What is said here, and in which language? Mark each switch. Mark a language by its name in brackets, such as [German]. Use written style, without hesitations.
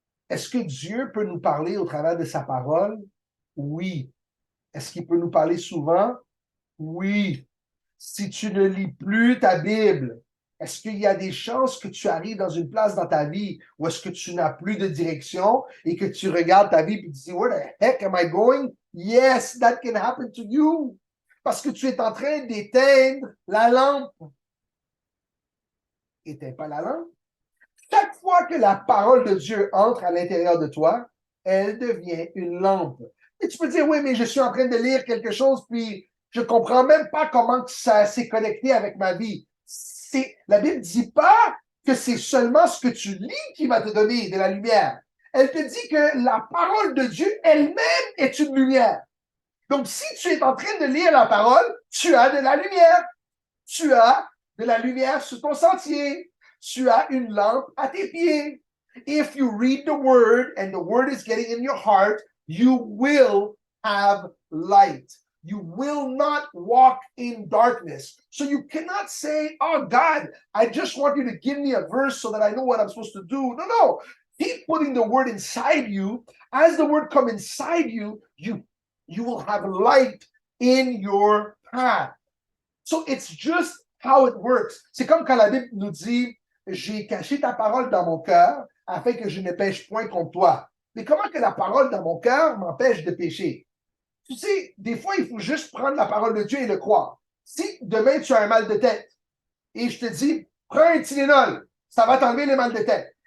[French] Est-ce que Dieu peut nous parler au travers de sa parole? Oui. Est-ce qu'il peut nous parler souvent? Oui. Si tu ne lis plus ta Bible, est-ce qu'il y a des chances que tu arrives dans une place dans ta vie où est-ce que tu n'as plus de direction et que tu regardes ta vie et tu dis, [English] where the heck am I going? Yes, that can happen to you. [French] Parce que tu es en train d'éteindre la lampe. Éteins pas la lampe. Chaque fois que la parole de Dieu entre à l'intérieur de toi, elle devient une lampe. Et tu peux dire, oui, mais je suis en train de lire quelque chose, puis je comprends même pas comment ça s'est connecté avec ma vie. La Bible ne dit pas que c'est seulement ce que tu lis qui va te donner de la lumière. Elle te dit que la parole de Dieu elle-même est une lumière. Donc, si tu es en train de lire la parole, tu as de la lumière. Tu as de la lumière sur ton sentier. Tu as une lampe à tes pieds. [English] If you read the word and the word is getting in your heart, you will have light. You will not walk in darkness. So you cannot say, oh God, I just want you to give me a verse so that I know what I'm supposed to do. No, no. Keep putting the word inside you. As the word comes inside you, you will have light in your path. So it's just how it works. [French] C'est comme quand la Bible nous dit, j'ai caché ta parole dans mon cœur afin que je ne pêche point contre toi. Mais comment que la parole dans mon cœur m'empêche de pécher? Tu sais, des fois, il faut juste prendre la parole de Dieu et le croire. Si demain tu as un mal de tête et je te dis, prends un Tylenol, ça va t'enlever les mal de tête.